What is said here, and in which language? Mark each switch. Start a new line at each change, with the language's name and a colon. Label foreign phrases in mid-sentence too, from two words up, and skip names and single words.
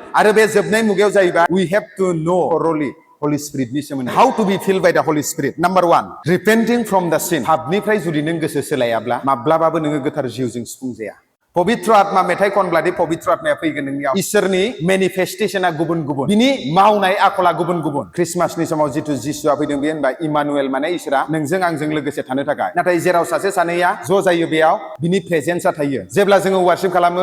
Bodo: आरो बे जोबनाय मुगायाव जाहैबाय
English: we have to know thoroughly Holy Spirit
Bodo: नि सोमोन्दै
English: how to be filled by the Holy Spirit number 1 repenting from the sin
Bodo: पापनिफ्राय जुदि नों गोसो सोलायाब्ला माब्लाबाबो नोङो गोथार जिउजों सुफुंजाया पवित्र आत्मा मेथाइ खनब्लादि पवित्र आत्माया फैगोन नोंनियाव इसोरनि मेनिफेस्टेशना गुबुन गुबुन बिनि मावनाय आखला गुबुन गुबुन क्रिसमासनि समाव जितु जिसुआ फैदों बे होनबा इमानुएल माने इसोरा नोंजों आंजों लोगोसे थानो थाखाय नाथाय जेराव सासे सानैया ज' जायो बेयाव बिनि प्रेजेन्सआ थायो जेब्ला जोङो वारशिप खालामो